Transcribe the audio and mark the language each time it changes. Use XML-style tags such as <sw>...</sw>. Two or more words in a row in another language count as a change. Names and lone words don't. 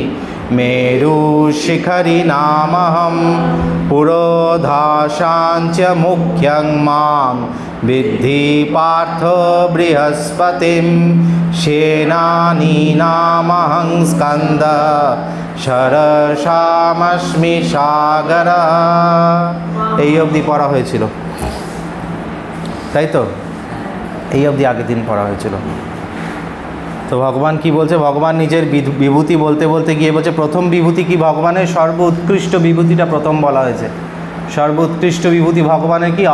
<sa>मेरुशिखरिणामहं पुरोधाशां च मुख्यं मां विद्धि पार्थ बृहस्पतिं सेनानीनामहं स्कन्दः सरसामस्मि सागरः।</sa> <bn>এই অবধি পড়া হয়েছিল, তাই তো? এই অবধি আগের দিন পড়া হয়েছিল। তো ভগবান কি বলছে? ভগবান নিজের বিভূতি বলতে বলতে গিয়ে বলছে প্রথম বিভূতি কি ভগবানের? সর্ব উৎকৃষ্ট বিভূতিটা প্রথম বলা হয়েছে। সর্ব উৎকৃষ্ট বিভূতি ভগবানের কি?</bn>